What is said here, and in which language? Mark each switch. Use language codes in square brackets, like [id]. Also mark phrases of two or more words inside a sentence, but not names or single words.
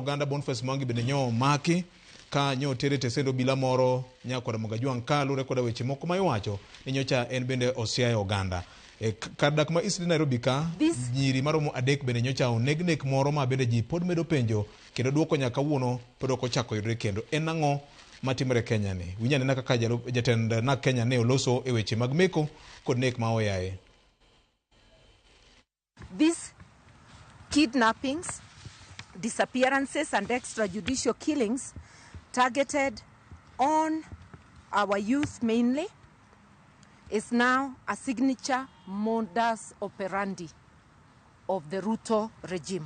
[luo] oganda Boniface Mwangi bende nyo maki ka nyo tere tesendo bila moro nyakora Mgajwang' kalure koda weche moko ma iwacho ni nyocha en bende osiaye oganda kardak ma East Nairobi ka nyiri maromo 3 bende nyocha oneg nek moro ma bende ji pod medo penjo kendo duoko nyaka wuono pod ok ochako yudre kendo en ang'o matimore Kenya ni winyane na kaka jatend na Kenya ne oloso e weche mag meko kod nek ma oyaye. [en] These kidnappings, disappearances and extrajudicial killings targeted on our youth mainly is now a signature modus operandi of the Ruto regime.